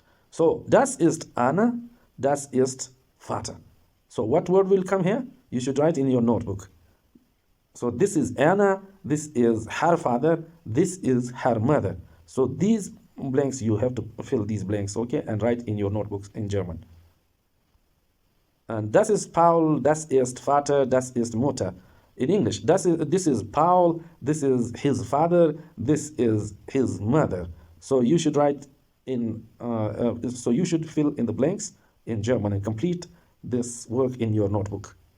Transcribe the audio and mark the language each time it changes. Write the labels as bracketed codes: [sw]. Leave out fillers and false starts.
[de] So, das ist Anna. Das ist Vater. [en] So, what word will come here? You should write in your notebook. So, this is Anna. This is her father. This is her mother. So, these blanks, you have to fill these blanks, okay, and write in your notebooks in German. [de] And das ist Paul, das ist Vater, das ist Mutter. [en] In English, this is Paul, this is his father, this is his mother. So you should write in, so you should fill in the blanks in German and complete this work in your notebook.